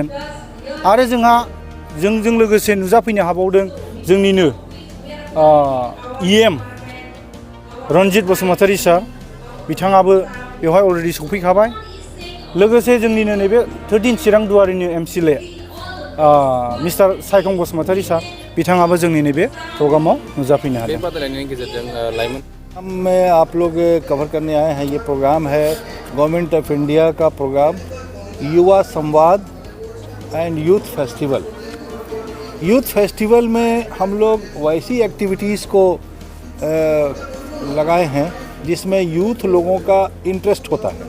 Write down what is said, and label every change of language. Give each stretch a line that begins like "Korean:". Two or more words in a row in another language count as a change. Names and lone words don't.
Bodo: आरो जोंहा जोंजों लोगोसे नुजाफैनो हाबावदों जोंनिनो EM रनजित बसुमतारी सार। बिथाङाबो बेवहाय अलरेडि सफैखाबाय। लोगोसे जोंनिनो नैबे 13 चिरां दुवारिनि MCLA मिस्टार सायखं बसुमतारी सार, बिथाङाबो जोंनि नैबे प्रग्रामाव नुजाफैनो हादों। बे बादायलायनायनि गेजेरजों लाइमोन
Hindi: में आप लोग कवर करने आए हैं। ये प्रोग्राम है गवर्नमेंट ऑफ इंडिया का प्रोग्राम युवा संवाद एंड यूथ फेस्टिवल। यूथ फेस्टिवल में हम लोग वैसी एक्टिविटीज़ को लगाए हैं जिसमें यूथ लोगों का इंटरेस्ट होता है।